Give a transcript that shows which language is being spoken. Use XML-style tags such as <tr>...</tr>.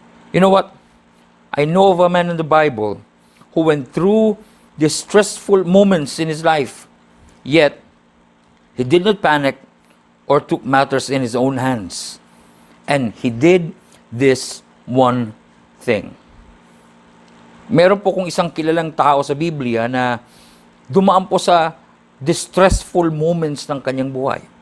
<en>You know what? I know of a man in the Bible who went through distressful moments in his life, yet he did not panic or took matters in his own hands. And he did this one thing.</en> <tl>Meron po kung isang kilalang tao sa Biblia na dumaan po sa distressful moments ng kanyang buhay.</tl>